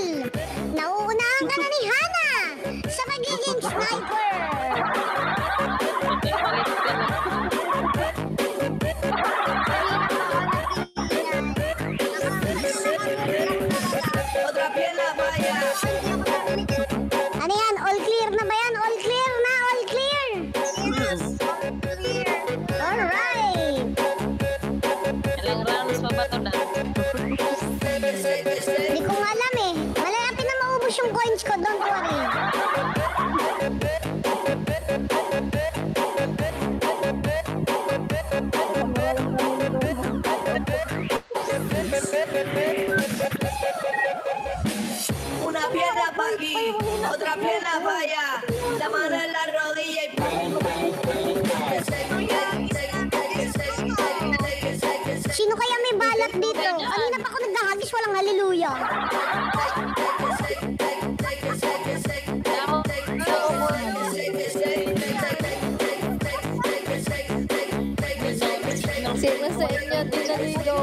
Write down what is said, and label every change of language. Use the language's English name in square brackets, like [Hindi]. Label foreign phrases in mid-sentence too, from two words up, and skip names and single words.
[Filipino] Nauunahan ka na ni Hana sa pagiging sniper. Ano yan? [English] All clear [Filipino] na ba yan? [English] All clear na? All clear? Yes, clear. Alright. [Filipino] Ilang rounds pa ba ito na? Hindi ko nga alam eh. Malapit na maubos yung coins ko. [English] Don't worry. [Spanish] Una pierna pa' aquí, otra pierna pa' allá. La mano en la rodilla y [Filipino] Sino kaya may balat dito? Kanina pa ako naghahagis, walang hallelujah. Sino sa inyo di naligo?